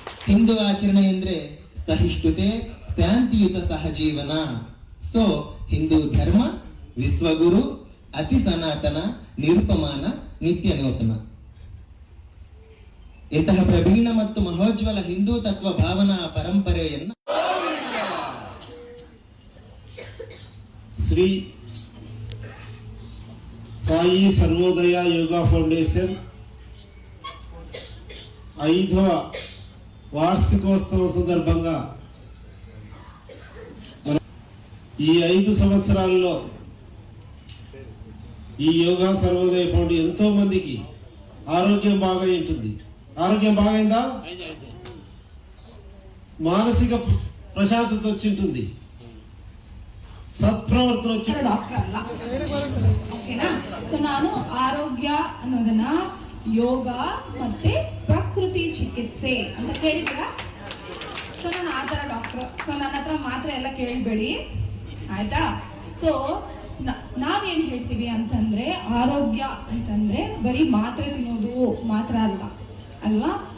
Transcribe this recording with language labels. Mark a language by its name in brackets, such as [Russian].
[Kannada] ಹಿಂದೂ ಆಚರಣೆ ಅಂದ್ರೆ ಸಹಿಷ್ಣುತೆ, ಶಾಂತಿಯುತ ಸಹಜೀವನ. ಸೊ ಹಿಂದೂ ಧರ್ಮ ವಿಶ್ವಗುರು, ಅತಿ ಸನಾತನ, ನಿರುಪಮಾನ, ನಿತ್ಯ ನೂತನ. ಇಂತಹ ಪ್ರವೀಣ ಮತ್ತು ಮಹೋಜ್ವಲ ಹಿಂದೂ ತತ್ವ ಭಾವನಾ ಪರಂಪರೆಯನ್ನು [Telugu] ಶ್ರೀ సాయి సర్వోదయ యోగా ఫౌండేషన్ 5వ వార్షికోత్సవం సందర్భంగా ఈ 5 సంవత్సరాల్లో ఈ యోగా సర్వోదయ ఫౌండేషన్ ఎంతో మందికి ఆరోగ్యం బాగా ఉంటుంది. ఆరోగ్యం బాగైందా? మానసిక ప్రశాంతత వచ్చింటుంది, ಸತ್ಪ್ರವರ್ತನೆ వచ్చి [Kannada] ಡಾಕ್ಟರ್ ಅಲ್ಲ, ಓಕೆನಾ? ಸೊ ನಾನು ಆರೋಗ್ಯ ಅನ್ನೋದನ್ನ ಯೋಗ ಮತ್ತೆ ಪ್ರಕೃತಿ ಚಿಕಿತ್ಸೆ ಅಂತ ಕೇಳಿದ್ರ. ಸೊ ನಾನು ಆ ಥರ ಡಾಕ್ಟರ್. ಸೊ ನನ್ನ ಹತ್ರ ಮಾತ್ರೆ ಎಲ್ಲ ಕೇಳಬೇಡಿ, ಆಯ್ತಾ? ಸೊ ನಾವೇನ್ ಹೇಳ್ತೀವಿ ಅಂತಂದ್ರೆ ಆರೋಗ್ಯ ಅಂತಂದ್ರೆ ಬರೀ ಮಾತ್ರೆ ತಿನ್ನೋದು ಮಾತ್ರ ಅಲ್ಲ ಅಲ್ವಾ.